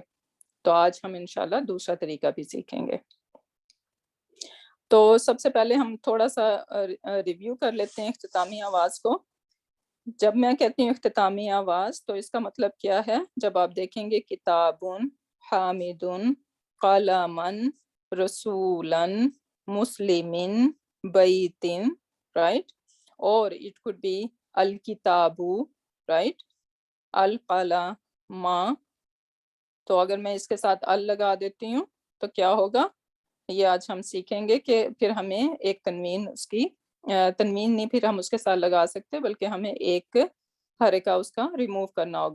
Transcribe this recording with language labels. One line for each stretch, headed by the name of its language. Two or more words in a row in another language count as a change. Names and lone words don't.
Urdu: تو آج ہم انشاءاللہ دوسرا طریقہ بھی سیکھیں گے. تو سب سے پہلے ہم تھوڑا سا ریویو کر لیتے ہیں اختتامی آواز کو. جب میں کہتی ہوں اختتامی آواز تو اس کا مطلب کیا ہے؟ جب آپ دیکھیں گے کتابن,
Arabic: حامدن, قلمن, رسولن, مسلمن, بیتن,
English: رائٹ, اور it could be الکتابو, رائٹ, القلم.
Urdu: تو اگر میں اس کے ساتھ ال لگا دیتی ہوں تو کیا ہوگا, یہ آج ہم سیکھیں گے کہ پھر ہمیں ایک تنوین, اس کی تنوین نہیں پھر ہم اس کے ساتھ لگا سکتے, بلکہ ہمیں ایک حرکہ اس کا ریموو کرنا ہوگا.